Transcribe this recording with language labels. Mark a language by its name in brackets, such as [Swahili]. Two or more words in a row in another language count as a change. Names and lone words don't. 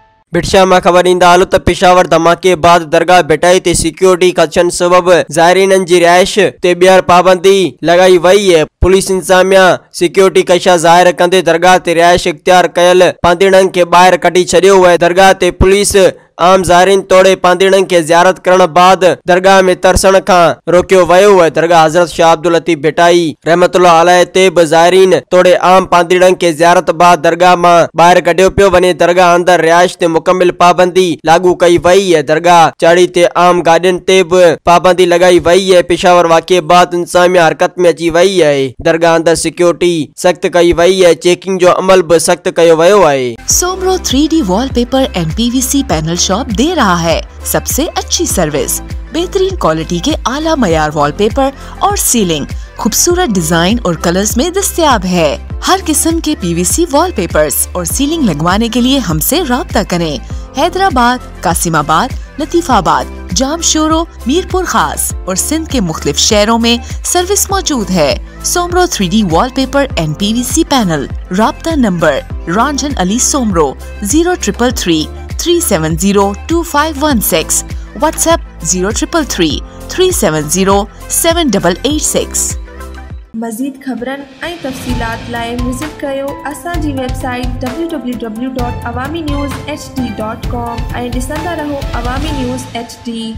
[Sindhi] भिटशा में खबर ईंदा हाल त पेशावर धमाके बाद दरगाह भिटाई ते सिक्योरिटी खदशन सबब ज़ायरीन जी रिहाइश ते ॿीहर पाबंदी लगाई वही है। पुलिस इंतजामिया सिक्योरिटी कशा ज़ाहिर कंदे दरगाह ते रिहाइश इख्तियार कयल पांदीड़न के ॿाहिर कढी छॾियो है। दरगाह ते पुलिस आम ज़ायरीन तोड़े पांदीड़न के ज़ियारत करण बाद दरगाह में तरसण का रोकियो वयो है। दरगाह हज़रत शाह अब्दुल लतीफ़ भिटाई [Arabic] رحمۃ اللہ علیہ [Sindhi] ते ज़ायरीन तोड़े आम पांदीड़न के ज़ियारत बाद दरगाह में ॿाहिर कढियो पियो वने। दरगाह अंदर रिहाइश ते मुकम्मिल पाबंदी लागू कई वही है। दरगाह चाड़ी ते आम गाड़ियन ते भी पाबंदी लगाई वही है। पेशावर वाक़े बाद इंतजामिया हरकत में अची वही है। दरगाह अंदर सिक्योरिटी सख्त कई वही है। चेकिंग जो अमल भी सख्त कयो वयो है। [Urdu] سومرو 3D وال پیپر اینڈ PVC پینل شاپ دے رہا ہے سب سے اچھی سروس، بہترین کوالٹی کے اعلیٰ معیار وال پیپر اور سیلنگ خوبصورت ڈیزائن اور کلرز میں دستیاب ہے. ہر قسم کے PVC وال پیپرز اور سیلنگ لگوانے کے لیے ہم سے رابطہ کریں. حیدرآباد، قاسم آباد، لطیف آباد، جامشورو، میرپور خاص اور سندھ کے مختلف شہروں میں سروس موجود ہے. सोमरो 3D वॉलपेपर एंड PVC पैनल। رابطہ نمبر رنجن علی سومرو 0333 370 2516، واٹس ایپ 0333 370 7886. [Sindhi] मज़ीद ख़बरन ऐं तफ़सीलात लाइ विज़िट कयो असांजी वेबसाइट www.awamiNewsHD.com ऐं ॾिसंदा रहो अवामी न्यूज़ HD।